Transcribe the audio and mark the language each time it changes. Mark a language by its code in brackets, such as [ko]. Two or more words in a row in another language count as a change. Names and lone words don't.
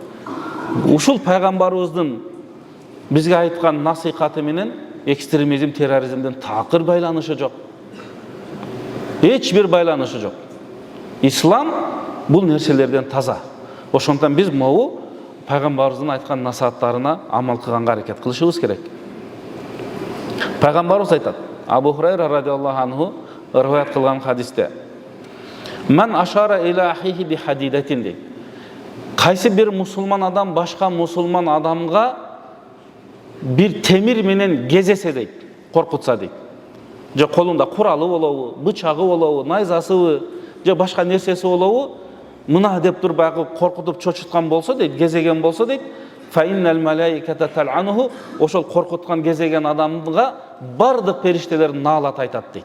[ky] Ушул пайгамбарыбыздын бизге айткан насыйхаты менен экстремизм, терроризмдин такыр байланышы жок. Эч бир байланышы жок. Ислам бул нерселерден таза. Ошондон биз могу пайгамбарыбыздын айткан насааттарына амал кылганга аракет кылышыбыз керек. Пайгамбарыбыз айтат, Абу Хурайра [ar] رضي الله عنه [ky] риваят кылган хадисте: [ar] "من أشار إلى أخيه بحديدة" дейт. [ky] Кайсы бир мусулман адам башка мусулман адамга бир темир менен кезесе дейт, коркутса дейт. Же колунда куралы болобу, бычагы болобу, найзасыбы, же башка нерсеси болобу, мына деп туруп баягы коркутуп чочуткан болсо дейт, кезеген болсо дейт, [ar] "فإن الملائكة تلعنه", [ky] ошол коркуткан кезеген адамга бардык периштелер наалат айтат дейт.